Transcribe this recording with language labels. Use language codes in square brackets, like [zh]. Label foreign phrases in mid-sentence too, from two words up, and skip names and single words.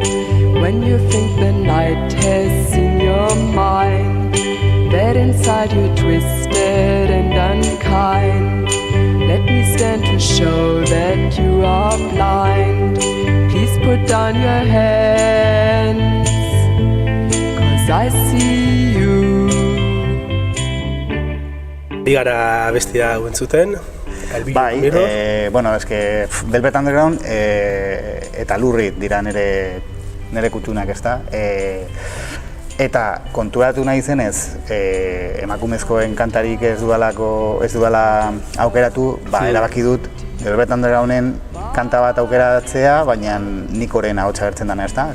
[en] When you think the night has seen your mind, that inside you're twisted and unkind. Let me stand to show that you are blind. Please put down your hands, 'cause I see you. [eu] Bigara bestia entzuten. Bai, bueno, eske Velvet Underground eta Lurrit dira nere kutunak, ezta? Eta konturatu nahi zenez, emakumezkoen kantarik ez dudala aukeratu, erabaki dut Velvet Undergrounden kanta bat aukeratzea, baina Nikoren ahotsa agertzen dena, ezta?